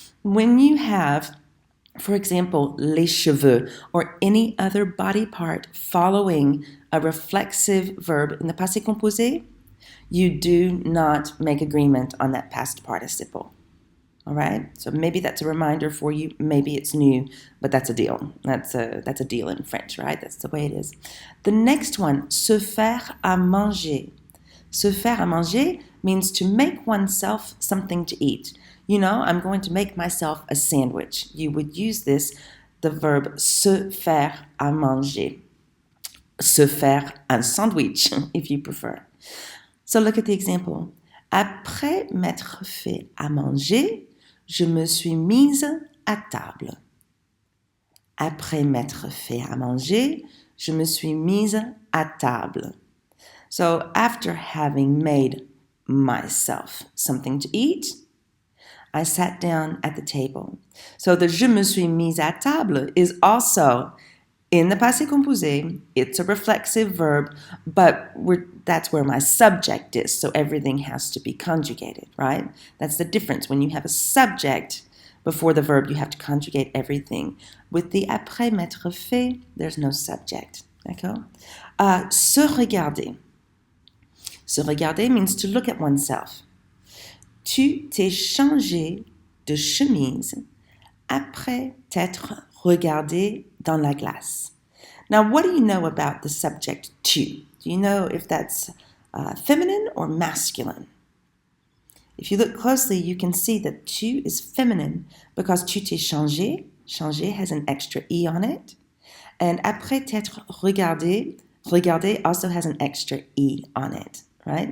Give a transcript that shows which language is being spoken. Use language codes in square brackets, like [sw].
[en] When you have, for example, les cheveux, or any other body part following a reflexive verb in the passé composé, you do not make agreement on that past participle. All right, so maybe that's a reminder for you. Maybe it's new, but that's a deal. That's a deal in French, right? That's the way it is. The next one, [fr] se faire à manger. [en] Se faire à manger means to make oneself something to eat. You know, I'm going to make myself a sandwich. You would use the verb se faire à manger. [fr] Se faire un sandwich, [en] if you prefer. So look at the example. [fr] Après m'être fait à manger, je me suis mise à table. Après m'être fait à manger, je me suis mise à table. [en] So after having made myself something to eat, I sat down at the table. So the [fr] je me suis mise à table [en] is also in the passé composé. It's a reflexive verb, but that's where my subject is, so everything has to be conjugated, right? That's the difference. When you have a subject before the verb, you have to conjugate everything. With the après m'être fait, there's no subject, [fr] d'accord? Se regarder. Se regarder [en] means to look at oneself. [fr] Tu t'es changé de chemise après t'être regardé dans la glace. [en] Now, what do you know about the subject tu? Do you know if that's feminine or masculine? If you look closely, you can see that tu is feminine because [fr] tu t'es changé. [en] Changé has an extra e on it. And [fr] après t'être regardé, [en] regardé also has an extra e on it. Right?